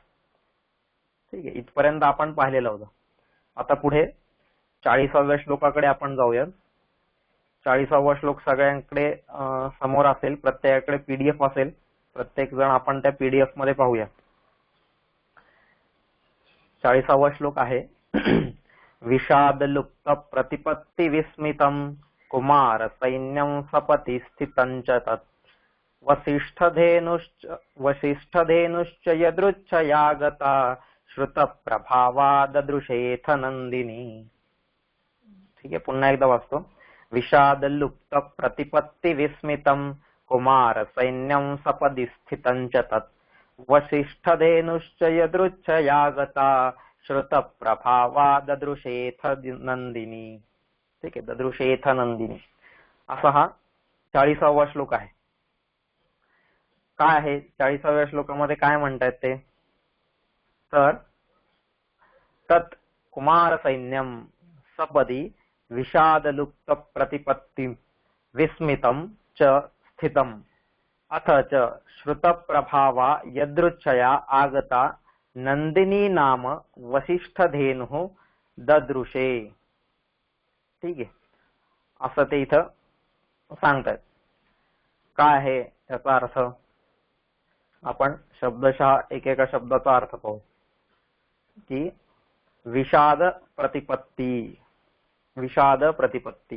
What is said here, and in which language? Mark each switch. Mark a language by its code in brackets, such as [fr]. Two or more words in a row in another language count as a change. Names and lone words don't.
[mr] ठीक आहे, इथपर्यंत आपण पाहिलेलं होतं. आता पुढे 40व्या श्लोकाकडे आपण जाऊया. 40वा श्लोक सगळ्यांकडे समोर असेल, प्रत्येकाकडे पीडीएफ असेल. प्रत्येक जण आपण त्या पीडीएफ मध्ये पाहूया. 40वा श्लोक आहे [sa] विषाद लुप्त प्रतिपत्ति विस्मितम कुमार सैन्यम सपति स्थितं च तत् वसिष्ठधेनुश्च यदृच्छया गता श्रुत प्रभावा ददृशेथ नंदिनी. [mr] ठीक आहे, पुन्हा एकदा वाचतो. [sa] विषाद लुप्त प्रतिपत्ति विस्मितम कुमार सैन्यम सपदि स्थितं च तत् वसिष्ठधेनुश्च यदृच्छया गता श्रुत प्रभावा ददृशेथ नंदिनी. [mr] ठीक आहे, [sa] ददृशेथ नंदिनी [mr] असा हा 40वा श्लोक आहे. काय आहे 40व्या श्लोकामध्ये काय म्हणतात ते, तर [sa] तत् कुमार सैन्यम सपदी विषादलुप्त प्रतिपत्ति विस्मितं च स्थितम् अथ च श्रुत प्रभावा यदृच्छया आगता नंदिनी नाम वसिष्ठधेनु ददृशे. [mr] ठीक आहे, असं ते इथं सांगतात. काय आहे त्याचा अर्थ, आपण शब्दशः एकेका शब्दाचा अर्थ पाहू. [sa] की विषाद प्रतिपत्ती, विषाद प्रतिपत्ती.